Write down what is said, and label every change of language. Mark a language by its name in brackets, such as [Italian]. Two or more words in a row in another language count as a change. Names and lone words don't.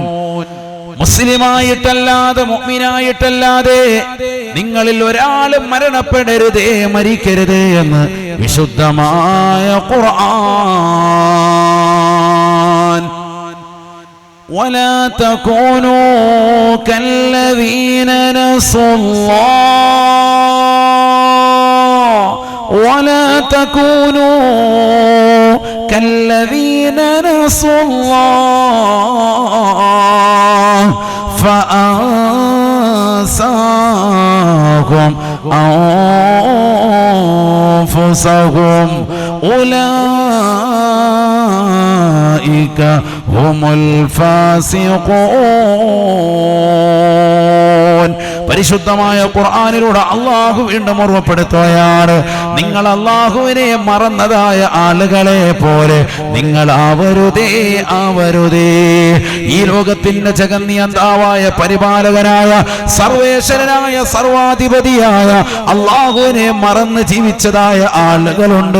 [Malayalam] മുസ്ലിമായിട്ടല്ലാതെ മുഅ്മിനായിട്ടല്ലാതെ നിങ്ങളിൽ ഒരാളും മരണപ്പെടരുതേ, മരിക്കരുതേ എന്ന് വിശുദ്ധമായ ഖുർആൻ. [Arabic] ولا تكونوا كالذين നസുല്ലാഹ് ولا تكونوا كالذين نسوا الله فأنساهم أنفسهم أولئك هم الفاسقون. [Malayalam] പരിശുദ്ധമായ ഖുർആനിലൂടെ അള്ളാഹു വീണ്ടും ഓർമ്മപ്പെടുത്തുകയാണ്, നിങ്ങൾ അല്ലാഹുവിനെ മറന്നതായ ആളുകളെ പോലെ നിങ്ങൾ ആവരുതേ. ഈ ലോകത്തിന്റെ ജഗന്നിയന്താവായ പരിപാലകനായ സർവേശ്വരനായ സർവാധിപതിയായ അല്ലാഹുവിനെ മറന്ന് ജീവിച്ചതായ ആളുകളുണ്ട്.